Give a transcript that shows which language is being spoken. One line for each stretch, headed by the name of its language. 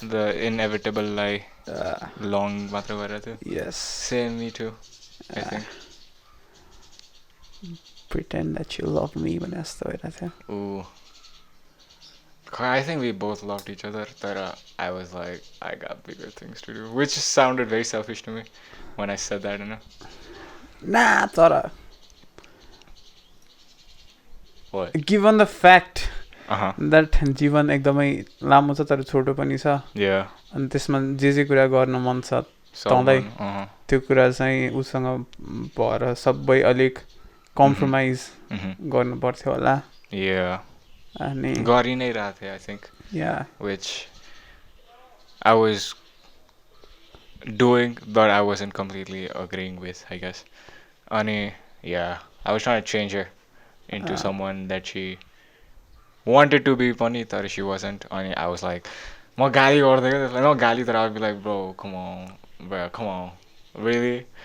English: the inevitable
Nepali: लाई
English: long
Nepali: मात्र गरेर थियो.
English: yes, Same, me too, I think. pretend that you love me
Nepali: भने जस्तो भइरहेको थियो. Ooh.
English: I think we both loved each other, but I was like, I got bigger things to do, which sounded very selfish to me when I said that, you know?
Nepali: Nah, तर
English: What? given the fact Uh-huh.
Nepali: that जीवन एकदमै लामो छ तर छोटो पनि छ
English: Yeah.
Nepali: अनि त्यसमा जे कुरा गर्न मन छ तँलाई Uh-huh. त्यो कुरा चाहिँ उसँग भएर सबै अलिक कम्प्रोमाइज गर्नु पर्थ्यो होला
English: Yeah.
Nepali: अनि गरि नै रहेको थिएँ,
English: I think, yeah which I was doing, but I wasn't completely agreeing with, I guess. Ani, yeah, I was trying to change her into someone that she wanted to be funny, but she wasn't. Ani, I was like,
Nepali: म गाली गर्दै क्या त्यसलाई, न गाली, तर
English: I would be like, bro, come on, really?